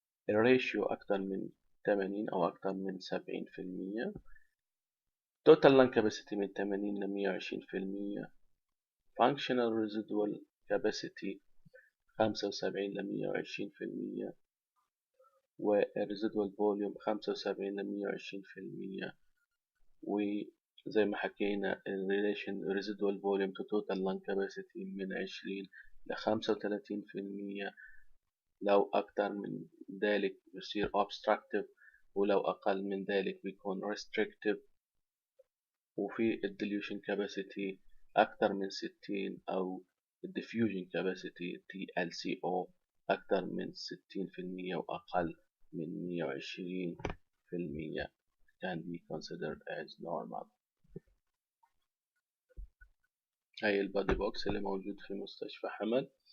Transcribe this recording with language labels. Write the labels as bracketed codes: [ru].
[ar] الريشيو أكثر من 80 أو أكثر من 70%. [en] total lung capacity [ar] من 80 ل 120%. [en] functional residual capacity 75 ل 120%. والريزيدوال volume 75 ل 120%. [ar] وزي ما حكينا [en] الريليشن residual volume to total lung capacity [ar] من 20 ل 35%. لو أكثر من ذلك بيصير obstructive، ولو أقل من ذلك بيكون restrictive. وفي الديليوشن كاباسيتي أكثر من 60 أو الديفيوجن كاباسيتي TLCO أكثر من 60% وأقل من 120%. [en] can be considered as normal. [ar] هاي البادي بوكس اللي موجود في مستشفى حمل.